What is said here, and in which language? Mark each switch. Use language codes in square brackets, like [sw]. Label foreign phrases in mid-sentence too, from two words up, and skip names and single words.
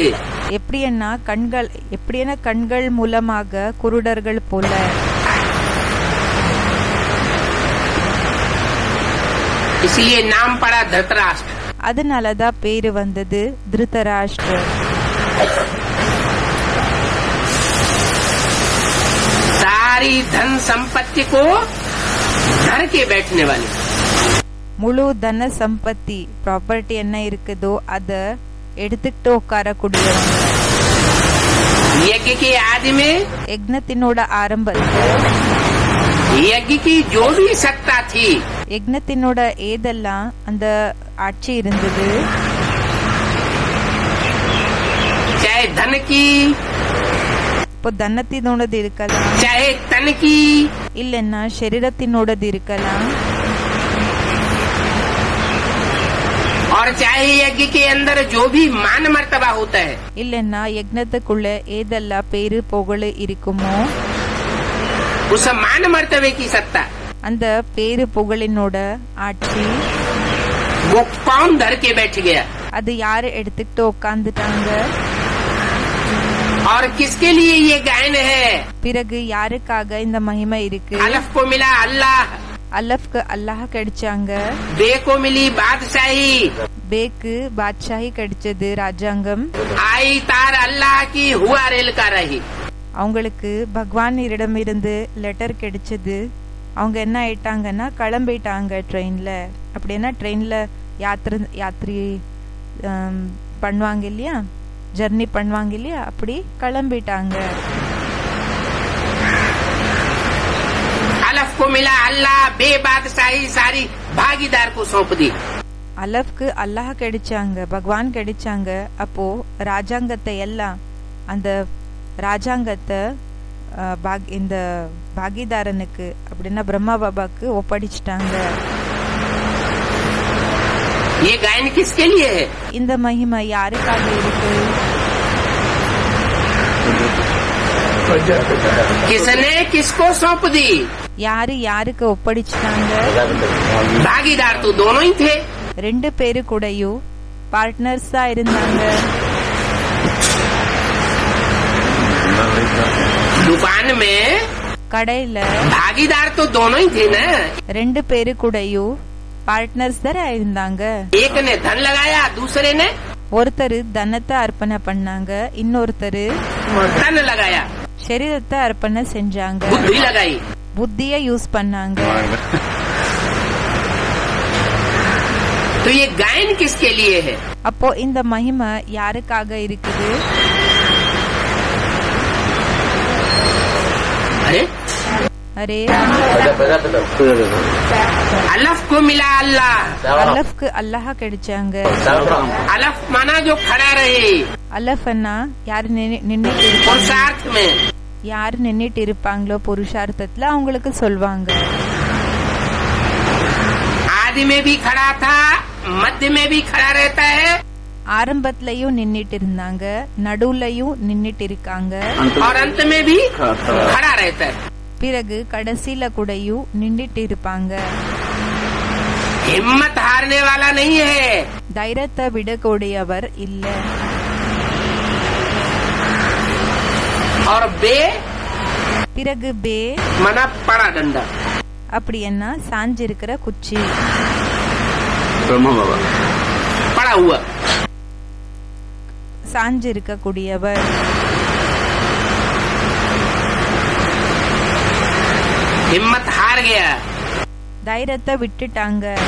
[ta] எப்படின்னா கண்கள் மூலமாக குருடர்கள் போல. [hi] इसलिए नाम पड़ा धृतराष्ट्र। [ta] அதனாலதான் பேரு வந்தது திருதராஷ்டிர. [hi] सारी धन संपत्ति को धर के बैठने वाले, [ta] முழு தன சம்பத்தி ப்ராப்பர்ட்டி என்ன இருக்குதோ அத எடுத்துக்கிட்டு உட்காரக்கூடியவங்க. [hi] यज्ञ के आदि में [ta] யக்னத்தினோட ஆரம்பத்துல [hi] यज्ञ की जो भी सत्ता थी, [ta] யக்னத்தினோட ஏதெல்லாம் அந்த ஆட்சி இருந்தது, [hi] चाहे धन की, [ta] இப்போ தனத்தினோடது இருக்கலாம், [hi] चाहे तन की, [ta] இல்லைன்னா சரீரத்தினோடது இருக்கலாம், [hi] और चाहे यज्ञ के अंदर जो भी मान मर्तबा होता है, [ta] இல்லைன்னா யக்னத்துக்குள்ள ஏதெல்லாம் பேரு புகழ் இருக்குமோ [hi] उस मान मर्तबे की सत्ता [ta] அந்த பேரு புகழினோட ஆட்சி [hi] वो कौन धर के बैठ गया [ta] அது யாரு எடுத்துக்கிட்டு உட்கார்ந்துட்டாங்க. [hi] और किसके लिए ये गायन है? [ta] பிறகு யாருக்காக இந்த மகிமை இருக்கு? [hi] अलफ को मिला अल्लाह, [ta] அலஃப்க்கு அல்லாஹ் கிடைச்சாங்க, [hi] बे को मिली बादशाही, [ta] பேக்கு பாட்சாஹி கிடைச்சது ராஜாங்கம், [hi] आई तार अल्लाह की हुआ रेल का रही। [ta] அவங்களுக்கு பகவானிடமிருந்து லெட்டர் கிடைச்சது. அவங்க என்ன ஆயிட்டாங்கன்னா கிளம்பிட்டாங்க ட்ரெயின்ல. அப்படின்னா ட்ரெயின்ல யாத்திரை பண்ணுவாங்க இல்லையா, ஜர்னி பண்ணுவாங்க இல்லையா, அப்படி கிளம்பிட்டாங்க. [hi] अलफ को मिला अल्लाह, बे बादशाही सारी भागीदार को सौंप दी। [ta] அலஃப்க்கு அல்லாஹ் கிடைச்சாங்க, பகவான் கிடைச்சாங்க. அப்போ ராஜாங்கத்தை எல்லாம் அந்த ராஜாங்கத்தை இந்த பாகிதாரனுக்கு அப்படின்னா பிரம்மா பாபாக்கு ஒப்படைச்சிட்டாங்க. [hi] ये गायन किसके लिए है? [ta] இந்த மகிமை யாருக்காக இருக்கு? [hi] किसने किसको सौंप दी? [ta] யாரு யாருக்கு ஒப்படைச்சிட்டாங்க? [hi] भागीदार तो दोनों ही थे। [ta] ரெண்டு பேரு கூடயும் பார்ட்னர்ஸ் தான் இருந்தாங்க. [hi] दुकान में [ta] கடையில [hi] भागीदार तो दोनों ही थे ना। [ta] ரெண்டு பேரு கூடயும் பார்ட்னர்ஸ் தான் இருந்தாங்க. [hi] एक ने धन लगाया, दूसरे ने [ta] ஒருத்தர் தனத்தை அர்ப்பணை பண்ணாங்க, இன்னொருத்தர் [hi] तन लगाया, [ta] சரீரத்தை அர்ப்பணை செஞ்சாங்க, [hi] बुद्धि लगाई। [ta] புத்திய யூஸ் பண்ணாங்க. [hi] तो ये गायन किसके लिए है? [ta] அப்போ இந்த மகிமை யாருக்காக இருக்குது? [hi] अरे [ta] அரே, [hi] अलफ को मिला अल्लाह। [ta] அலஃப்க்கு அல்லாஹ் கிடைச்சாங்க. [hi] अलफ माना जो खड़ा रहे [ta] அலஃப்னா யாரு நின்னுட்டு இருப்பாங்க, [hi] पुरुषार्थ में। [ta] யாரு நின்னுட்டு இருப்பாங்களோ புருஷார்த்தத்துல அவங்களுக்கு சொல்வாங்க. [hi] आदि में भी खड़ा था, मध्य में भी खड़ा रहता है [ta] ஆரம்பத்திலயும் நின்னுட்டு இருந்தாங்க, நடுவுலயும் நின்னுட்டு இருக்காங்க, [hi] और अंत में भी खड़ा रहता है। [ta] பிறகு கடைசியில கூடயும் நின்னுட்டு இருப்பாங்க. [hi] हिम्मत हारने वाला नहीं है। [ta] தைரியத்தை விடக்கூடியவர் இல்ல. [hi] और बे [ta] பிறகு பே [hi] मना पड़ा डंडा, [ta] அப்படி என்ன சாஞ்சிருக்கிற குச்சி, [hi] पड़ा हुआ। [ta] சாஞ்சிருக்க கூடியவர். [hi] हिम्मत हार गया। [ta] தைரியத்தை விட்டுட்டாங்க.